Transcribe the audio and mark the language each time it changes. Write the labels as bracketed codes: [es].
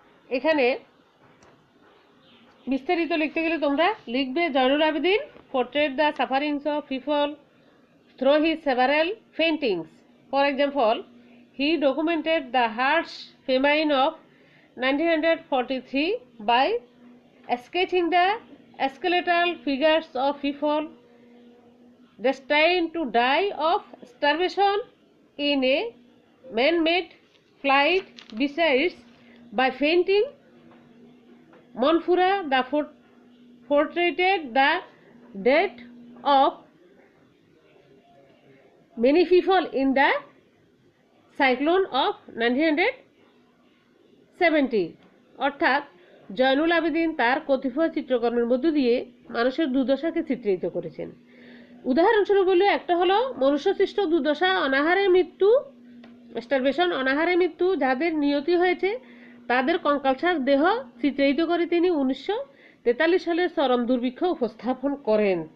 [bn] এখানে বিস্তারিত লিখতে গেলে তোমরা লিখবে [en] Zainul Abedin portrait the sufferings of people through his several paintings. For example, he documented the harsh famine of 1943 by sketching the skeletal figures of people destined to die of starvation in a man-made flight. Besides, by painting, Monfura the portrayed the death of many people in the cyclone of 1970. [bn] অর্থাৎ জয়নুল আবেদিন তার কতিপয় চিত্রকর্মের মধ্য দিয়ে মানুষের দুর্দশাকে চিত্রিত করেছেন। উদাহরণস্বরূপ বললে একটা হলো মনুষ্যসৃষ্ট দুর্দশা, অনাহারে মৃত্যু, স্টারভেশন, অনাহারে মৃত্যু যাদের নিয়তি হয়েছে তাদের কঙ্কালসার দেহ চিত্রিত করে তিনি 1943 সালে চরম দুর্ভিক্ষ উপস্থাপন করেন।